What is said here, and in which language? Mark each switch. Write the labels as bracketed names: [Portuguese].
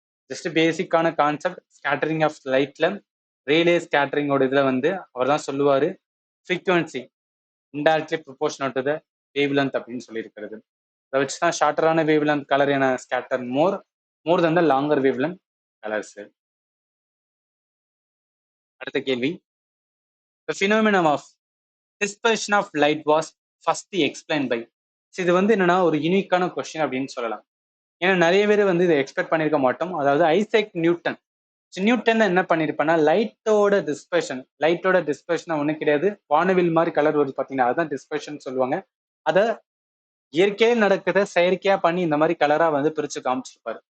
[Tamil] Just பேசிக்கான concept scattering of லைட்ல Rayleigh ஸ்கேட்டரிங்கோட இதுல வந்து அவர் தான் சொல்லுவாரு [English] frequency indirectly proportional to the wave length [Tamil] அப்படின்னு சொல்லியிருக்கிறது. அதை வச்சு தான் [English] ஷார்ட்டரான wave length colour என scatter more than the longer wave length colours. [Tamil] அடுத்த கேள்வி, [English] the phenomenon of dispersion of light was first explained by. [Tamil] இது வந்து என்னன்னா ஒரு யூனிக்கான கொஸ்டின் அப்படின்னு சொல்லலாம். ஏன்னா நிறைய பேர் வந்து இதை எக்ஸ்பெக்ட் பண்ணியிருக்க மாட்டோம். அதாவது ஐசேக் நியூட்டன் நியூட்டன் என்ன பண்ணிருப்பான்னா லைட்டோட டிஸ்பர்ஷன் ஒன்றும் கிடையாது, வானவில் மாதிரி கலர் வருது பார்த்தீங்கன்னா அதுதான் டிஸ்பர்ஷன் சொல்லுவாங்க. அதை இயற்கையே நடக்குத செயற்கையா பண்ணி இந்த மாதிரி கலரா வந்து பிரிச்சு காமிச்சிருப்பாரு.